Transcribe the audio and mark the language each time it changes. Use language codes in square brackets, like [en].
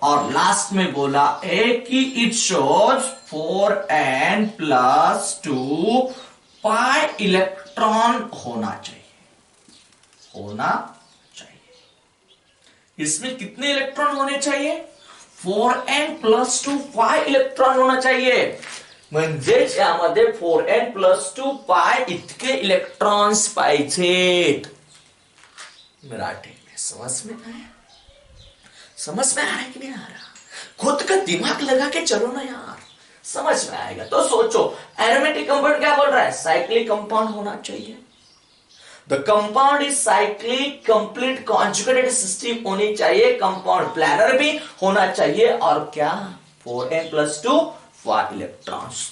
[hi] और लास्ट में बोला है कि [en] it shows [hi] 4n+2 pi electron होना चाहिए, होना चाहिए। इसमें कितने इलेक्ट्रॉन होने चाहिए? 4n+2 पाई इलेक्ट्रॉन होना चाहिए। [mr] म्हणजेच यामध्ये 4n+2 पाय इतके इलेक्ट्रॉन्स पाहिजेत। [hi] मराठी में समझ में आया? समझ में आ रहा है कि नहीं आ रहा? खुद का दिमाग लगा के चलो ना यार, समझ में आएगा। तो सोचो, एरोमेटिक कंपाउंड क्या बोल रहा है? साइक्लिक कंपाउंड होना चाहिए। [en] the compound is cyclic, complete conjugated system [hi] होनी चाहिए, कंपाउंड प्लानर भी होना चाहिए, और क्या 4n+2 इलेक्ट्रॉन्स।